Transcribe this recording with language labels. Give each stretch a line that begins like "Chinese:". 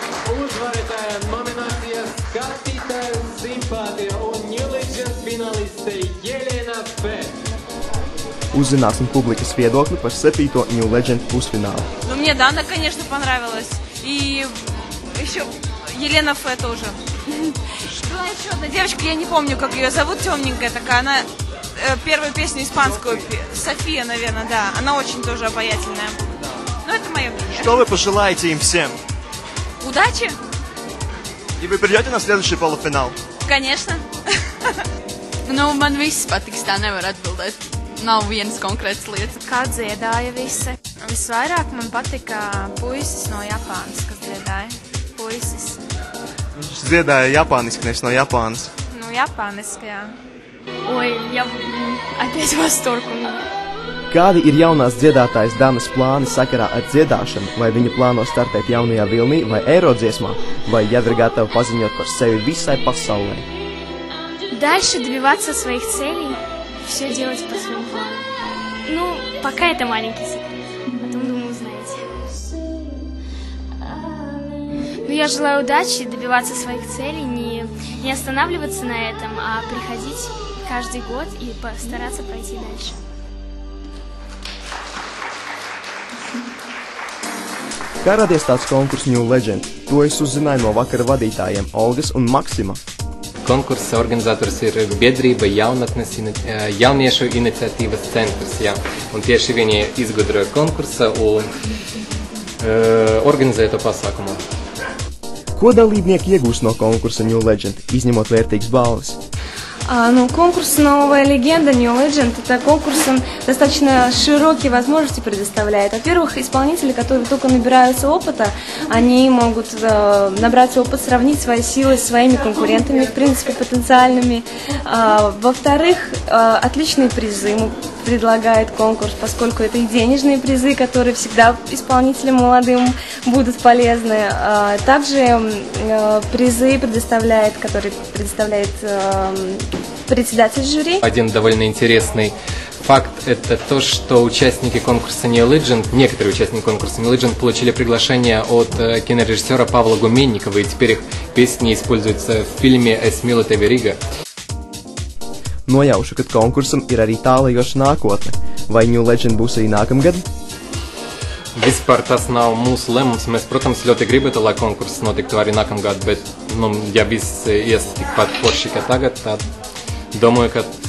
Latvian: Uzvarētāja nominācija skatītāju simpātija un New Legend finaliste Jelena P. Uzzināsim publikas viedokli par 7. New Legend pusfinālu.
Russian: Ну, мне Дана, конечно, понравилась. И еще Елена Ф. тоже. Была еще одна девочка, я не помню, как ее зовут, темненькая такая. Она первую песню испанскую, София, наверное, да. Она очень тоже обаятельная. Но это мое мнение. Что вы пожелаете им всем? Удачи! И вы придете на следующий полуфинал? Конечно.
Latvian: Nu, man viss patiks, tā nevar atbildēt. Nav vienas konkrētas lietas. Kā dziedāja visi. Visvairāk man patika puisis no Japānas, kas dziedāja. Puisis. Viņš dziedāja japāniski, nevis no Japānas. Nu, japāniski, jā.
Russian: Ой, я опять в восторг.
Latvian: Kādi ir jaunās dziedātājas Danas plāni sakarā ar dziedāšanu? Vai viņa plāno startēt jaunajā vilnī vai Eirodziesmā? Vai jau ir gatava paziņot par sevi visai pasaulē?
Russian: Дальше добиваться своих целей, все делать по своему плану. Ну, пока это маленький секрет. Потом, думаю, узнаете. Но я желаю удачи, добиваться своих целей, не останавливаться на этом, а приходить каждый год и постараться пройти дальше.
Latvian: Kā radies tāds konkurss New Legend? To es uzzināju no vakara vadītājiem Olgas un Maksima. Konkursa organizators ir biedrība jauniešu iniciatīvas centrs, jā. Un tieši viņi izgudroja konkursa un organizēja to pasākumu. Ko dalībnieki iegūst no konkursa New Legend, izņemot vērtīgas balvas?
Russian: Конкурс «Новая легенда» New Legend – это конкурс, он достаточно широкие возможности предоставляет. Во-первых, исполнители, которые только набираются опыта, они могут набраться опыт, сравнить свои силы с своими конкурентами, в принципе, потенциальными. Во-вторых, отличные призы предлагает конкурс, поскольку это и денежные призы, которые всегда исполнителям молодым будут полезны. Также призы которые предоставляет председатель жюри. Один довольно интересный факт – это то, что участники конкурса New Legend, некоторые участники конкурса New Legend получили приглашение от кинорежиссера Павла Гуменникова, и теперь их песни используются в фильме «Es mīlu tevi Riga».
Latvian: Nojaušu, ka konkursam ir arī tālajoša nākotne. Vai New Legend būs arī nākamgad? Vispār tas nav mūsu lēmums. Mēs, protams, ļoti gribētu, lai konkurss notiktu arī nākamgad, bet, ja viss ies tikpat forši kā tagad, tad domāju, ka...